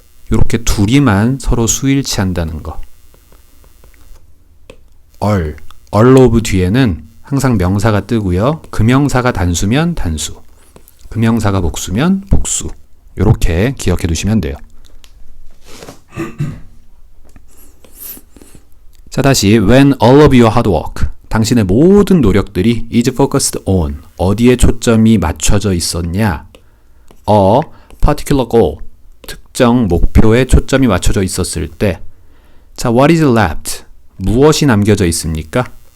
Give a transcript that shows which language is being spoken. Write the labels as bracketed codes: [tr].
[ko] 이렇게 둘이만 서로 수일치한다는 거. all of 뒤에는 항상 명사가 뜨고요. 그 명사가 단수면 단수, 그 명사가 복수면 복수. 이렇게 기억해 두시면 돼요. 자, 다시 [en] when all of your hard work. [ko] 당신의 모든 노력들이 [en] is focused on. [ko] 어디에 초점이 맞춰져 있었냐? [en] A particular goal. [ko] 특정 목표에 초점이 맞춰져 있었을 때. [en] 자, what is left? [ko] 무엇이 남겨져 있습니까?